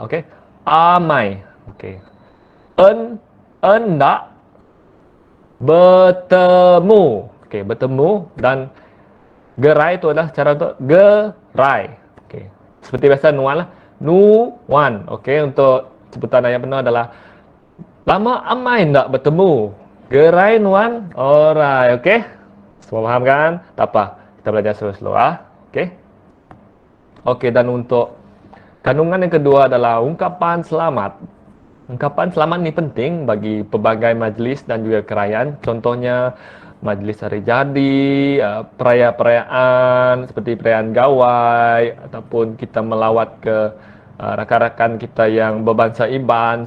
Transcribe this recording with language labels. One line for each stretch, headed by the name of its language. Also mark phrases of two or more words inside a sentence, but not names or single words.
Iban: Okey, amai. Okey, endak bertemu.
Malay: Okey, bertemu, dan gerai itu adalah cara untuk gerai. Okey, seperti biasa nuan lah. Nuan. Okey, untuk sebutan ayat penuh adalah
Iban: lama amai endak bertemu, gerai nuan.
Malay: Alright, okey. Semua faham kan? Tak apa, kita belajar slow-slow Okey. Okey, dan untuk kandungan yang kedua adalah ungkapan selamat. Ungkapan selamat ni penting bagi pelbagai majlis dan juga kerajaan. Contohnya majlis hari jadi, perayaan-perayaan seperti perayaan gawai ataupun kita melawat ke rakan-rakan kita yang berbangsa Iban.